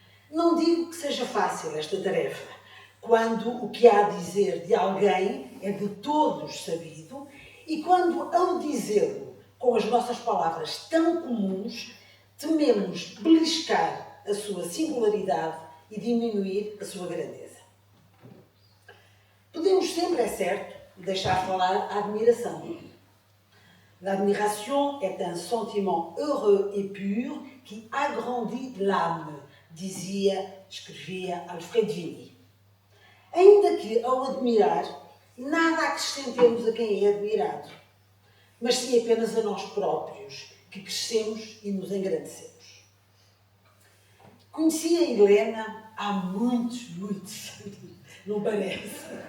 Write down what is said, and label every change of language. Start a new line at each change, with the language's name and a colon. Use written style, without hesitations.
Portuguese: Não digo que seja fácil esta tarefa, quando o que há a dizer de alguém é de todos sabido e quando, ao dizê-lo com as nossas palavras tão comuns, tememos beliscar a sua singularidade e diminuir a sua grandeza. Podemos sempre, é certo, deixar falar a admiração.
French: L'admiration est un sentiment heureux et pur qui agrandit l'âme,
Portuguese: escrevia
French: Alfred Vigny.
Portuguese: Ainda que, ao admirar, nada acrescentemos a quem é admirado, mas sim apenas a nós próprios, que crescemos e nos engrandecemos. Conheci a Helena há muitos anos, não parece?